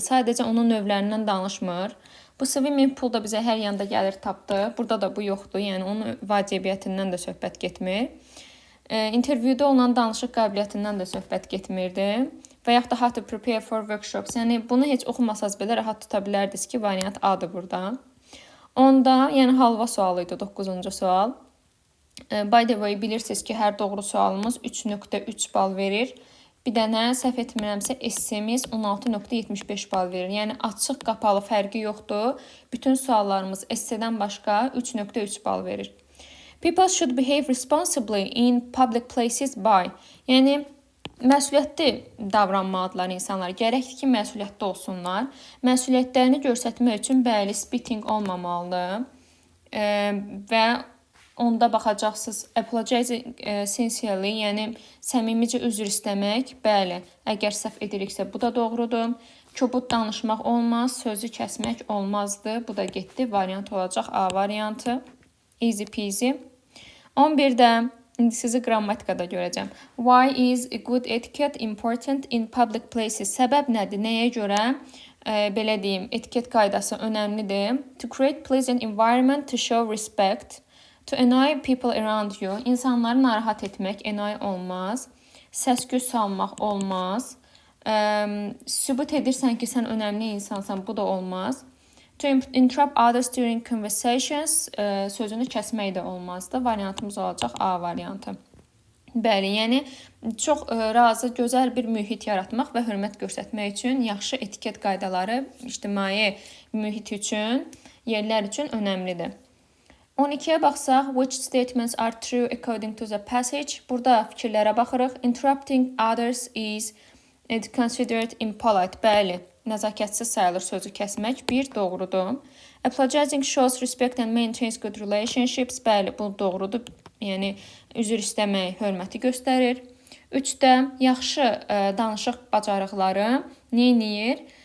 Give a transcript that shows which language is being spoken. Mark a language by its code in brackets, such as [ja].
[az] Sadəcə onun növlərindən danışmır. Bu swimming pool da bizə hər yanda gəlir tapdı. Burada da bu yoxdur. Yəni onun vacibiyyətindən də söhbət getmir. İntervyuda olan danışıq qabiliyyətindən də söhbət getmirdi. Və yaxud da [en] how to prepare for workshops. [az] Yəni bunu heç oxumasaz belə rahat tuta bilərdiniz ki, variant A-dır burada. Onda, yəni halva sualı idi 9-cu sual. [en] By the way, [az] bilirsiniz ki, hər doğru sualımız 3.3 bal verir. Bir dənə səhv etmirəmsə essemiz 16.75 bal verir. Yəni açıq, qapalı fərqi yoxdur. Bütün suallarımız essedən başqa 3.3 bal verir. [en] People should behave responsibly in public places by. [az] Yəni məsuliyyətli davranmalıdırlar insanlar. Gərəkdir ki, məsuliyyətli olsunlar. Məsuliyyətlərini göstərmək üçün bəli, spitting olmamalıdır. Və onda baxacaqsınız, [en] apologizing sincerely, [az] yəni səmimicə üzr istəmək, bəli, əgər səhv ediriksə bu da doğrudur. Kobud danışmaq olmaz, sözü kəsmək olmazdı. Bu da getdi, variant olacaq A variantı. [en] Easy peasy. [az] 11-də indi sizi qrammatikada görəcəm. [en] Why is good etiquette important in public places? [az] Səbəb nədir? Nəyə görə belə deyim, etiket qaydası önəmlidir? [en] To create pleasant environment, to show respect. To annoy people around you. [az] İnsanları narahat etmək, annoy olmaz. Səs-küy salmaq olmaz. Sübut edirsən ki, sən önəmli insansan, bu da olmaz. [en] To interrupt others during conversations. [az] Sözünü kəsmək də olmazdı. Variantımız olacaq A variantı. Bəli, yəni çox razı, gözəl bir mühit yaratmaq və hörmət göstərmək üçün yaxşı etiket qaydaları ictimai mühit üçün, yerlər üçün önəmlidir. 12-yə baxsaq, [en] which statements are true according to the passage? [az] Burada fikirlərə baxırıq. [en] Interrupting others is considered impolite. [az] Bəli, nəzakətsiz sayılır sözü kəsmək. Bir, doğrudur. [en] Apologizing shows respect and maintains good relationships. [az] Bəli, bu doğrudur. Yəni, üzr istəmək hörməti göstərir. 3-də, yaxşı danışıq bacarıqları neyiniyir?